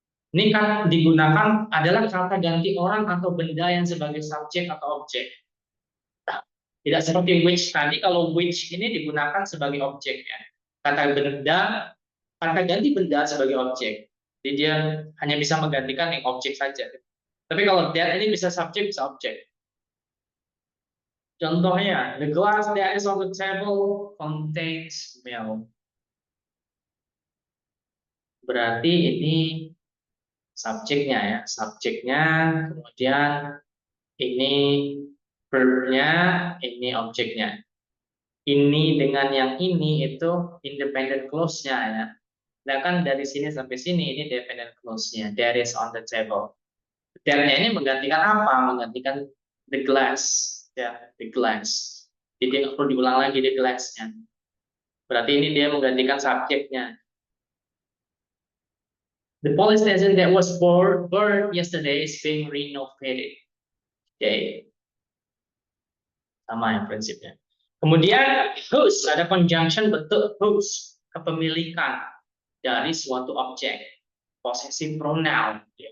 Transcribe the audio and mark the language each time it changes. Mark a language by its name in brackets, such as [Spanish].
[Indonesian] Ini kan digunakan adalah kata ganti orang atau benda yang sebagai subjek atau objek. Tidak seperti which tadi, kalau which ini digunakan sebagai objek ya. Kata ganti benda sebagai objek. Jadi dia hanya bisa menggantikan yang objek saja. Tapi kalau that ini bisa subjek, bisa objek. Contohnya, [English] the glass that is on the table contains milk. [Indonesian] Berarti ini subjeknya ya, subjeknya, kemudian ini verb-nya, ini objeknya. Ini dengan yang ini itu independent clause-nya ya. Sedangkan dari sini sampai sini ini dependent clause-nya. [English] That is on the table. [Indonesian] That-nya ini menggantikan apa? Menggantikan the glass. Ya, the glass. Jadi nggak perlu diulang lagi the glass-nya. Berarti ini dia menggantikan subjeknya. [English] The police station that was burned yesterday is being renovated. [Indonesian] Oke. Sama ya prinsipnya. Kemudian whose, ada conjunction bentuk whose, kepemilikan dari suatu objek, possessive pronoun.